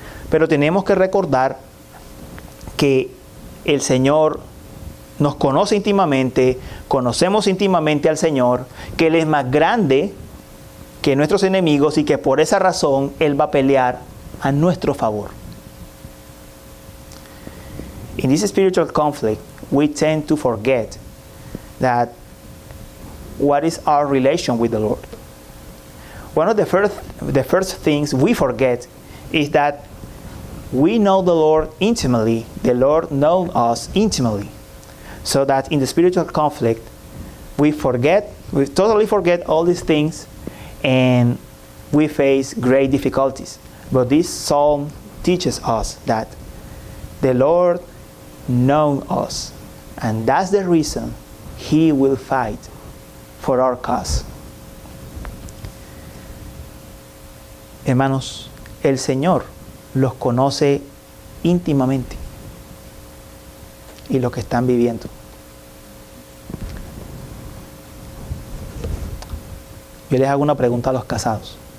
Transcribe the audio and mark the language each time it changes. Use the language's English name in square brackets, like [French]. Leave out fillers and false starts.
[Spanish] Pero tenemos que recordar que el Señor nos conoce íntimamente, conocemos íntimamente al Señor, que Él es más grande que nuestros enemigos y que por esa razón Él va a pelear a nuestro favor. [English] In this spiritual conflict, we tend to forget that what is our relation with the Lord. One of the first things we forget is that we know the Lord intimately. The Lord knows us intimately. So that in the spiritual conflict, we totally forget all these things, and we face great difficulties. But this psalm teaches us that the Lord knows us, and that's the reason He will fight for our cause. [Spanish] Hermanos, el Señor los conoce íntimamente y lo que están viviendo. Yo les hago una pregunta a los casados.